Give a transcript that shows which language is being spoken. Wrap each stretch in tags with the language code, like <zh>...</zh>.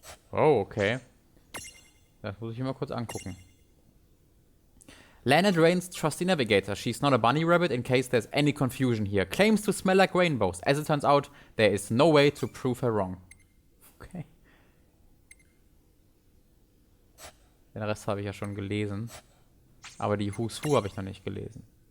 <de>Oh, okay. Das muss ich mir mal kurz angucken.</de> <en>Lana Drain's trusty navigator. She's not a bunny rabbit in case there's any confusion here. Claims to smell like rainbows. As it turns out, there is no way to prove her wrong. Okay.</en> <de>Den Rest habe ich ja schon gelesen. Aber die Who's Who habe ich noch nicht gelesen.</de>